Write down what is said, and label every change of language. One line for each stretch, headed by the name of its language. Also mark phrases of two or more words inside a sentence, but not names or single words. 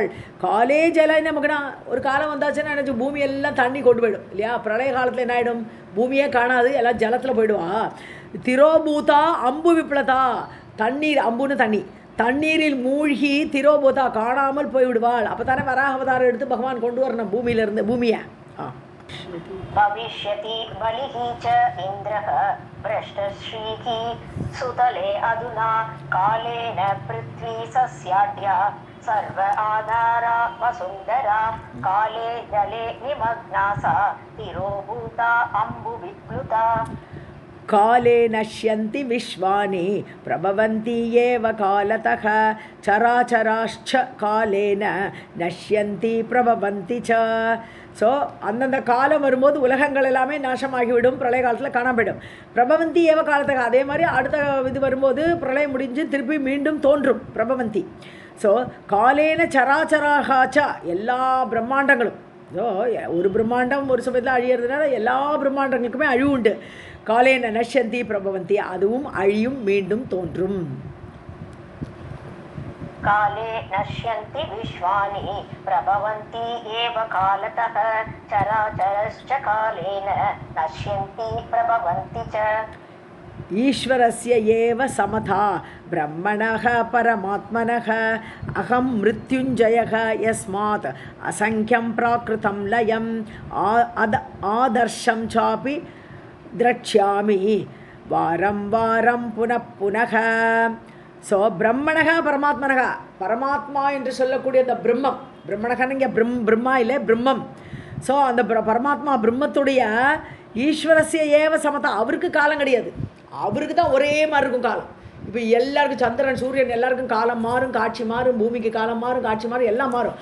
Sanskrit: काले जल मग्ना,
Tamil: ஒரு காலம் வந்தாச்சுன்னா நினச்சி பூமி எல்லாம் தண்ணி கொண்டு போயிடும் இல்லையா? பிரளய காலத்தில் என்ன ஆகிடும்? பூமியே காணாது, எல்லாம் ஜலத்தில் போயிடுவா.
Sanskrit: तिरोभूता अम्बु विप्लुता,
Tamil: தண்ணீர், அம்புன்னு தண்ணி, தண்ணீரில் மூழ்கி திரோபூதா காணாமல் போய்விடுவாள். அப்போ தானே வராக அவதாரம் எடுத்து பகவான் கொண்டு வரணும் பூமியிலிருந்து பூமியை.
Sanskrit: भविष्यति बलिः च इन्द्रः भ्रष्टश्रीः सुतले अधुना कालेन पृथ्वी सस्याढ्या सर्व आधारा वसुन्धरा काले जले निमग्ना सा तिरोभूता अम्बुविप्लुता. काले नश्यन्ति विश्वानि प्रभवन्ति एव कालतः चराचराश्च कालेन नश्यन्ति प्रभवन्ति च.
Tamil: ஸோ அந்தந்த காலம் வரும்போது உலகங்கள் எல்லாமே நாசமாகிவிடும், பிரளய காலத்தில் காணாம
Sanskrit: प्रभवन्ति एव
Tamil: காலத்துக்கு. அதே மாதிரி அடுத்த இது வரும்போது பிரளயம் முடிஞ்சு திருப்பி மீண்டும் தோன்றும் பிரபவந்தி. ஸோ
Sanskrit: कालेन चराचराश्च,
Tamil: எல்லா பிரம்மாண்டங்களும், ஸோ ஒரு பிரம்மாண்டம் ஒரு சமயத்தில் அழியறதுனால எல்லா பிரம்மாண்டங்களுக்குமே அழிவு உண்டு.
Sanskrit: कालेन नश्यन्ति प्रभवन्ति,
Tamil: அதுவும் அழியும் மீண்டும் தோன்றும்.
Sanskrit: काले नश्यन्ति विश्वानि प्रभवन्ति एव कालतः चराचरश्च कालेन नश्यन्ति प्रभवन्ति च. ईश्वरस्य एव समता ब्रह्मणः परमात्मनः अहं मृत्युञ्जयः यस्मात् असंख्यं प्राकृतं लयम् आदर्शं चापि द्रक्ष्यामि वारं वारं पुनः पुनः.
Tamil: ஸோ
Sanskrit: ब्रह्मणः परमात्मनः,
Tamil: பரமாத்மா என்று சொல்லக்கூடிய அந்த பிரம்மம், பிரம்மணகன்னு இங்கே பிரம்மா இல்லை பிரம்மம். ஸோ அந்த பரமாத்மா பிரம்மத்துடைய
Sanskrit: ईश्वरस्य एव समता,
Tamil: அவருக்கு காலம் கிடையாது, அவருக்கு தான் ஒரே மாதிரி இருக்கும் காலம். இப்போ எல்லாருக்கும் சந்திரன் சூரியன் எல்லாருக்கும் காலம் மாறும், காட்சி மாறும், பூமிக்கு காலம் மாறும், காட்சி மாறும், எல்லாம் மாறும்.